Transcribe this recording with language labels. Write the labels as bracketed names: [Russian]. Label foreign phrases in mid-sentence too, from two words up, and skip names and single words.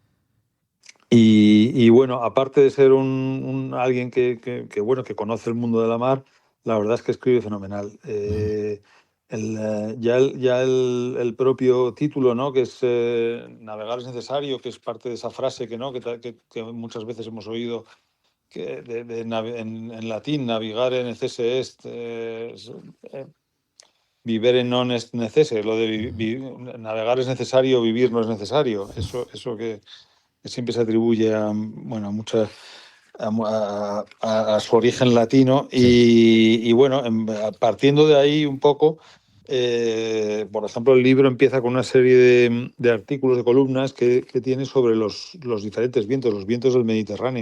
[Spanish] Y bueno, aparte de ser alguien que conoce el mundo de la mar, la verdad es que escribe fenomenal. El propio título, ¿no?, que es navegar es necesario, que es parte de esa frase que muchas veces hemos oído, que en latín, [Latin] navigare necesse est, vivere non est necesse. [Spanish] Lo de navegar es necesario, vivir no es necesario. Eso que siempre se atribuye a su origen latino. Y partiendo de ahí un poco, por ejemplo, el libro empieza con una serie de artículos, de columnas que tiene sobre los diferentes vientos, los vientos del Mediterráneo.